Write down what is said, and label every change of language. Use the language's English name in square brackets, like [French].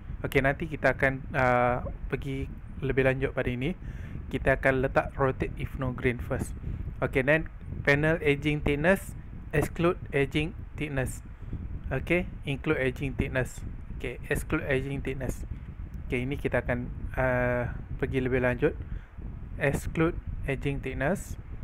[Malay] Okay, nanti kita akan pergi lebih lanjut pada ini. Kita akan letak [English] rotate if no grain first. Okay, then panel edging thickness, exclude edging thickness. Okay, include edging thickness. Okay, exclude edging thickness. [Malay] Okay, ini kita akan pergi lebih lanjut. [English] Exclude edging thickness.